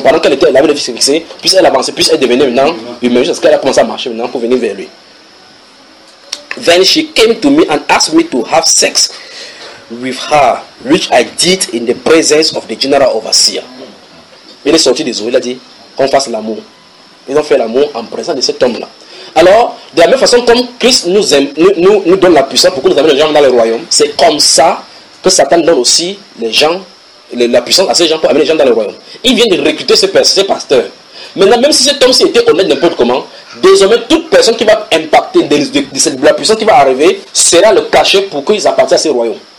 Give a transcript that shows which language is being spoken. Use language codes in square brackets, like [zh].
[fr] Pendant qu'elle était là, elle avait les fixés, puis elle avançait, puis elle devenait maintenant humaine, jusqu'à ce qu'elle a commencé à marcher maintenant pour venir vers lui. [en] Then she came to me and asked me to have sex with her, which I did in the presence of the general overseer. [fr] Il est sorti des eaux, il a dit qu'on fasse l'amour. Ils ont fait l'amour en présence de cet homme-là. Alors, de la même façon comme Christ nous aime, nous donne la puissance pour que nous amène les gens dans le royaume, c'est comme ça que Satan donne aussi les gens, la puissance à ces gens pour amener les gens dans le royaume. Il vient de recruter ces pasteurs. Maintenant, même si cet homme s'était honnête n'importe comment, désormais toute personne qui va impacter de la puissance qui va arriver sera le cachet pour qu'ils appartiennent à ces royaumes.